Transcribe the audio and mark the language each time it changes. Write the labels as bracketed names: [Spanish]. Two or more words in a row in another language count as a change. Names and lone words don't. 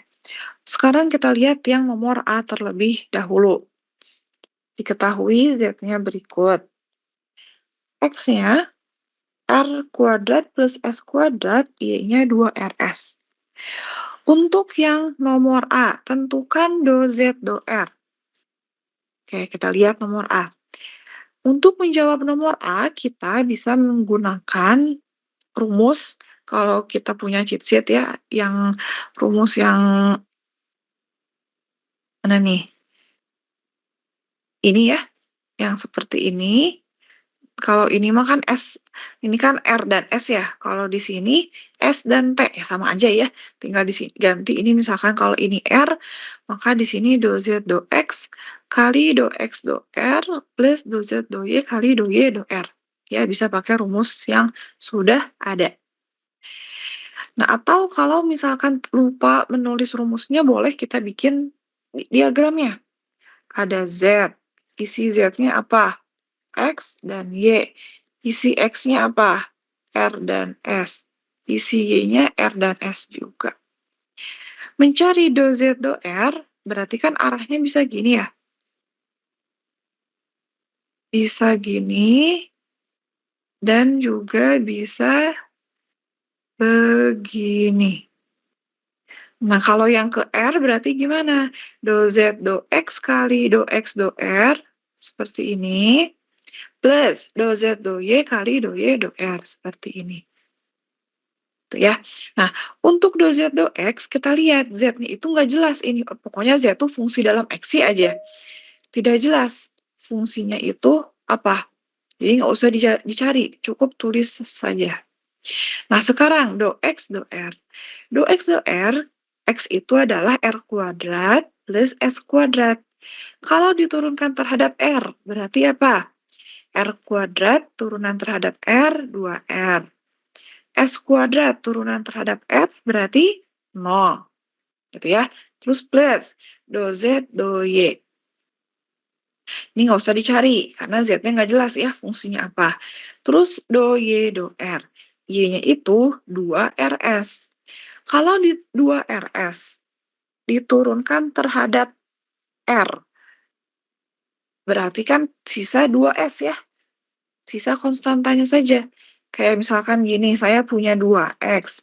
[Indonesian] Sekarang kita lihat yang nomor A terlebih dahulu. Diketahui Z-nya berikut. X-nya R kuadrat plus S kuadrat, Y-nya 2RS. Untuk yang nomor A, tentukan do Z, do R. Oke, kita lihat nomor A. Untuk menjawab nomor A, kita bisa menggunakan rumus, kalau kita punya [English] cheat sheet [Indonesian] ya, yang rumus yang mana nih? Ini ya, yang seperti ini. Kalau ini mah kan S, ini kan R dan S ya. Kalau di sini S dan T ya sama aja ya. Tinggal ganti ini misalkan kalau ini R, maka di sini do Z do X kali do X do R plus do Z do Y kali do Y do R. Ya, bisa pakai rumus yang sudah ada. Nah, atau kalau misalkan lupa menulis rumusnya, boleh kita bikin diagramnya. Ada Z, isi Z-nya apa? X dan Y. Isi X-nya apa? R dan S. Isi Y-nya R dan S juga. Mencari do Z do R, berarti kan arahnya bisa gini ya. Bisa gini, dan juga bisa begini. Nah, kalau yang ke R berarti gimana? Do Z do X kali do X do R, seperti ini. Plus do Z do Y kali do Y do R, seperti ini. Tuh ya. Nah, untuk do Z do X, kita lihat Z-nya itu nggak jelas ini. Pokoknya Z itu fungsi dalam X aja. Tidak jelas fungsinya itu apa. Jadi nggak usah dicari, cukup tulis saja. Nah, sekarang do X do R. Do X do R, X itu adalah R kuadrat plus S kuadrat. Kalau diturunkan terhadap R, berarti apa? R kuadrat turunan terhadap R, 2R. S kuadrat turunan terhadap R berarti 0. Gitu ya. Terus plus do Z, do Y. Ini nggak usah dicari, karena Z-nya nggak jelas ya fungsinya apa. Terus do Y, do R. Y-nya itu 2RS. Kalau di 2RS diturunkan terhadap R, berarti kan sisa 2S ya. Sisa konstantanya saja. Kayak misalkan gini, saya punya 2X.